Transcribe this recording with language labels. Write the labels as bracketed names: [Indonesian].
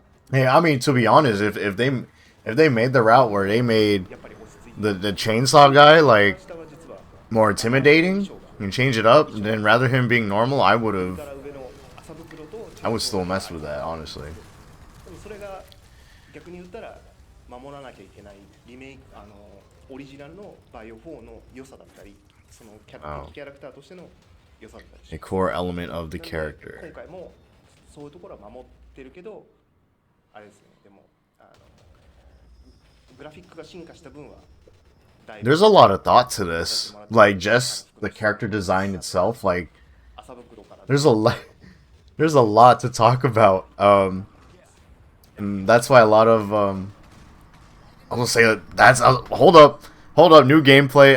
[English] Hey, I mean, to be honest, if they made the route where they made the chainsaw guy like more intimidating and change it up, then rather him being normal, I would still mess with that, honestly. [Japanese] それが逆に言ったら守らなきゃいけないリメイクオリジナルのバイオ4の良さだったり、そのキャラクターとしての良さだったり。 [English] A core element of the character. [Japanese] 今回もそういうところは守ってるけど、あれですね。でもグラフィックが進化した分は。 [English] There's a lot of thought to this, like just the character design itself. Like, there's a lot to talk about. And that's why a lot of I was gonna say that's hold up, new gameplay.